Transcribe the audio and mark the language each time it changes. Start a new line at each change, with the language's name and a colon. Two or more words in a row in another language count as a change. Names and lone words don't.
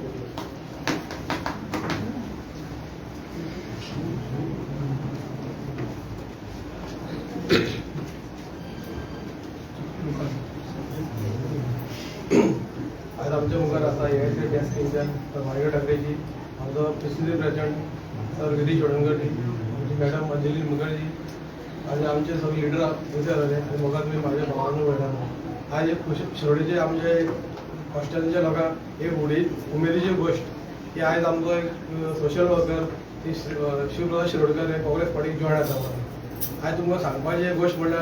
Konkani: आज आमच्या मुखार आसा AICC
English: desk incharge
Konkani: सर माणिकराव ठाकरेजी, आमचो
English: president president
Konkani: सर गिरीश तोडणकरजी, आमची मॅडम अंजली मुखर्जी आणि आमचे सगळे लिडर थंयसर जाले आणि म्हाका तुमी म्हाज्या भावानूय मेळटा। आज एक शिरोडेचे आमचे हॉस्टेलच्या लोकांक एक उमेदीची गोष्ट की आज आमचो एक
English: social worker
Konkani: ती शिवप्रसाद शिरोडकर हे काँग्रेस पार्टीक जॉईन आसा म्हणून आयज तुमकां सांगपाची एक गोश्ट म्हणल्यार